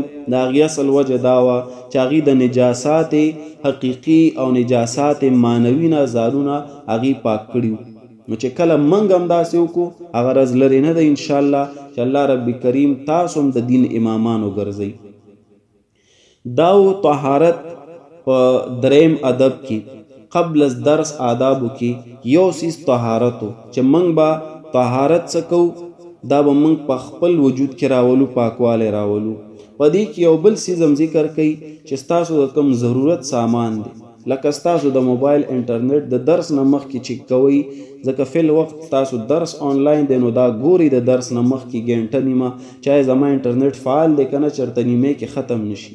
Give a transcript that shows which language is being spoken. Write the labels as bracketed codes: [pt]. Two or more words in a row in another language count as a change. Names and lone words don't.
[ps] د هغې اصل وجه دا وه چې هغې د نجاسات حقیقي او نجاسات معنوي نه ځانونه هغې پاک کړي. نو چې کله موږ هم داسې وکړو هغه رز لرې نه ده انشاءالله چې الله رب کریم تاسو هم د دین امامان وګرځئ. دا و طهارت په دریم ادب کې. [fa] قبل از درس [ps] آدابو کې یو سیز طهارتو چې موږ به طهارت څه کوو، دا به موږ په خپل وجود کې راولو، پاکوالی راولو. په دې کې یو بل سیز هم ذکر کوي چې ستاسو د کوم ضرورت سامان دی، لکه ستاسو د موبایل انټرنیټ د درس نه مخکې چیک کوئ، ځکه [ar] فی الوقت [ps] ستاسو درس آنلاین دی نو دا ګوري د درس نه مخکې ګنټه نیمه چاہے زما انټرنیټ فعال دی که نه چېرته نیمې کې ختم نشي.